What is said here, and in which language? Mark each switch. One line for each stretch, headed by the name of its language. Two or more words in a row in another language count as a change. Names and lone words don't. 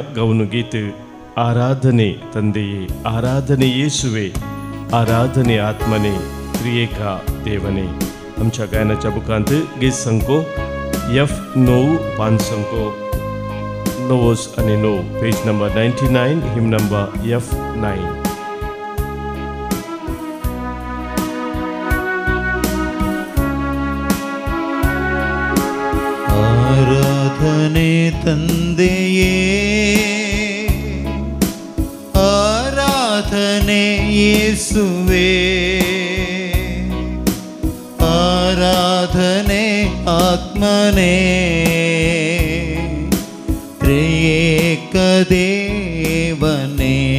Konkani: गावन गीत
Kannada: ಆರಾಧನೆ ತಂದೆಯೇ, ಆರಾಧನೆ ಯೇಸುವೇ, ಆರಾಧನೆ ಆತ್ಮನೇ, ತ್ರಿಯೇಕ ದೇವನೇ.
Konkani: आमच्या गायनाच्या बुकांत गीत संको F9 5 संको 9 आणि 9,
English: page number 99, hymn number F9.
Kannada: ಆರಾಧನೆ ತಂದೆಯೇ, ಆರಾಧನೆ ಯೇಸುವೇ, ಆರಾಧನೆ ಆತ್ಮನೇ, ತ್ರಿಯೇಕ ದೇವನೇ.